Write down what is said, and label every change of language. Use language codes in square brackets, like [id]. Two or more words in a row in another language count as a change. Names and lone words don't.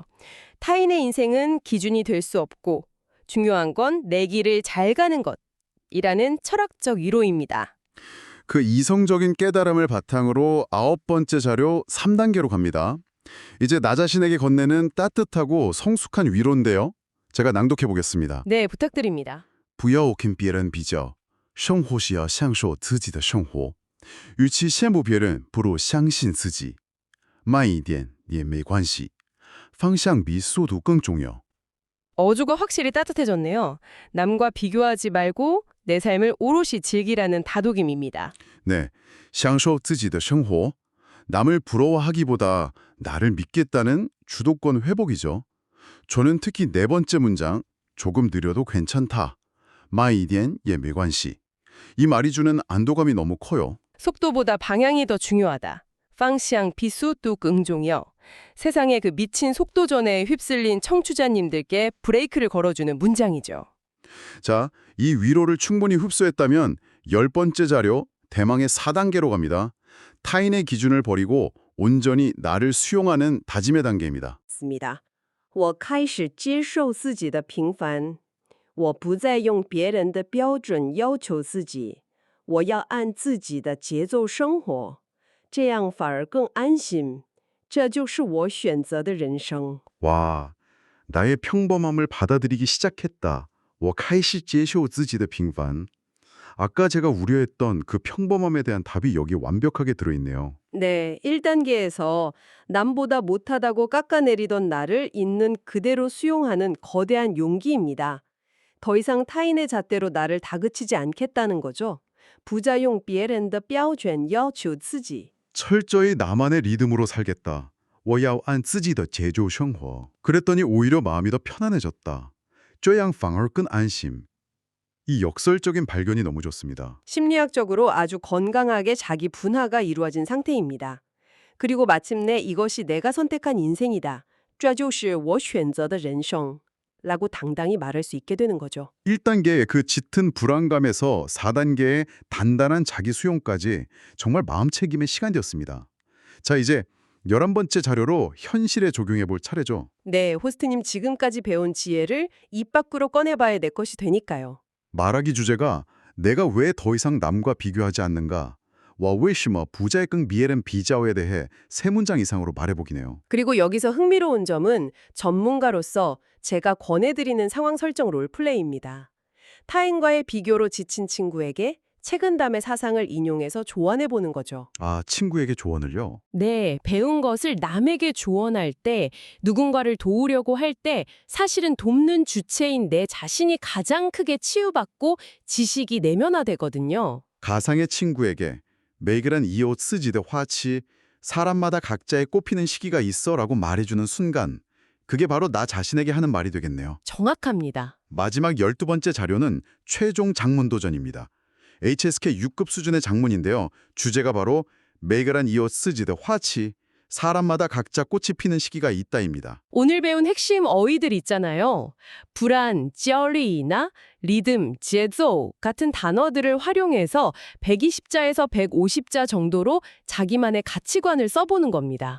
[ko] 타인의 인생은 기준이 될 수 없고 중요한 건 내 길을 잘 가는 것이라는 철학적 위로입니다. 그 이성적인 깨달음을 바탕으로 9번째 자료 3단계로 갑니다. 이제 나 자신에게 건네는 따뜻하고 성숙한 위로인데요. 제가 낭독해 보겠습니다. 네, 부탁드립니다. [zh] 不要跟别人比较，生活是要享受自己的生活。与其羡慕别人，不如相信自己。慢一点也没关系，方向比速度更重要。 [ko] 어조가 확실히 따뜻해졌네요. 남과 비교하지 말고 내 삶을 오롯이 즐기라는 다독임입니다. 네, [zh] 享受自己的生活. [ko] 남을 부러워하기보다 나를 믿겠다는 주도권 회복이죠. 저는 특히 4번째 문장, 조금 느려도 괜찮다. [zh] 慢一点也没关系. [ko] 이 말이 주는 안도감이 너무 커요. 속도보다 방향이 더 중요하다. [zh] 方向比速度更重要. [ko] 세상의 그 미친 속도전에 휩쓸린 청취자님들께 브레이크를 걸어주는 문장이죠. 자, 이 위로를 충분히 흡수했다면 10번째 자료, 대망의 4단계로 갑니다. 타인의 기준을 버리고 온전히 나를 수용하는 다짐의 단계입니다. [zh] 我开始接受自己的平凡，我不再用别人的标准要求自己，我要按自己的节奏生活，这样反而更安心。这就是我选择的人生。 [ko] 와, 나의 평범함을 받아들이기 시작했다. [zh] 我开始接受自己的平凡. [ko] 아까 제가 우려했던 그 평범함에 대한 답이 여기 완벽하게 들어있네요. 네, 1단계에서 남보다 못하다고 깎아내리던 나를 있는 그대로 수용하는 거대한 용기입니다. 더 이상 타인의 잣대로 나를 다그치지 않겠다는 거죠. [zh] 不再用别人的标准要求自己. [ko] 철저히 나만의 리듬으로 살겠다. [zh] 我要按自己的节奏生活. [ko] 그랬더니 오히려 마음이 더 편안해졌다. [zh] 这样反而更安心. [ko] 이 역설적인 발견이 너무 좋습니다. 심리학적으로 아주 건강하게 자기 분화가 이루어진 상태입니다. 그리고 마침내 이것이 내가 선택한 인생이다. [zh] 这就是我选择的人生. [ko] 라고 당당히 말할 수 있게 되는 거죠. 1단계의 그 짙은 불안감에서 4단계의 단단한 자기 수용까지 정말 마음챙김의 시간이었습니다. 자, 이제 11번째 자료로 현실에 적용해 볼 차례죠. 네, 호스트님 지금까지 배운 지혜를 입 밖으로 꺼내봐야 내 것이 되니까요. 말하기 주제가 내가 왜 더 이상 남과 비교하지 않는가? [zh] 我为什么不再跟别人比较 [ko] 에 대해 3문장 이상으로 말해보기네요. 그리고 여기서 흥미로운 점은 전문가로서 제가 권해드리는 상황 설정 롤플레이입니다. 타인과의 비교로 지친 친구에게 책은담의 사상을 인용해서 조언해보는 거죠. 아, 친구에게 조언을요? 네, 배운 것을 남에게 조언할 때, 누군가를 도우려고 할 때 사실은 돕는 주체인 내 자신이 가장 크게 치유받고 지식이 내면화되거든요. 가상의 친구에게 [zh] 每个人有自己的花期, [ko] 사람마다 각자의 꼽히는 시기가 있어 라고 말해주는 순간, 그게 바로 나 자신에게 하는 말이 되겠네요. 정확합니다. 마지막 12번째 자료는 최종 장문 도전입니다. HSK 6급 수준의 장문인데요. 주제가 바로 [zh] 每个人有自己的花期, [ko] 사람마다 각자 꽃이 피는 시기가 있다입니다. 오늘 배운 핵심 어휘들 있잖아요. 불안, 焦虑나 리듬, 제조 같은 단어들을 활용해서 120자에서 150자 정도로 자기만의 가치관을 써보는 겁니다.